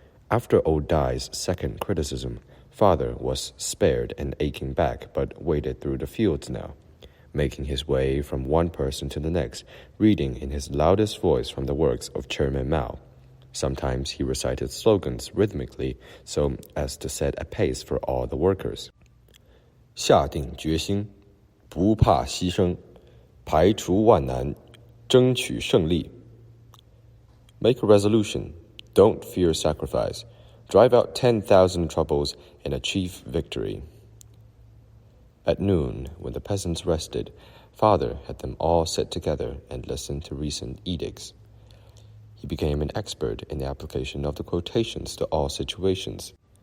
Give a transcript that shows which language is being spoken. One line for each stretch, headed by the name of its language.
English: After old Dai's second criticism, Father was spared an aching back but waded through the fields now, making his way from one person to the next, reading in his loudest voice from the works of Chairman Mao. Sometimes he recited slogans rhythmically so as to set a pace for all the workers.
Chinese: 下定决心，不怕牺牲，排除万难，争取胜利。
English: Make a resolution. Don't fear sacrifice. Drive out 10,000 troubles and achieve victory. At noon, when the peasants rested, Father had them all sit together and listen to recent edicts. He became an expert in the application of the quotations to all situations.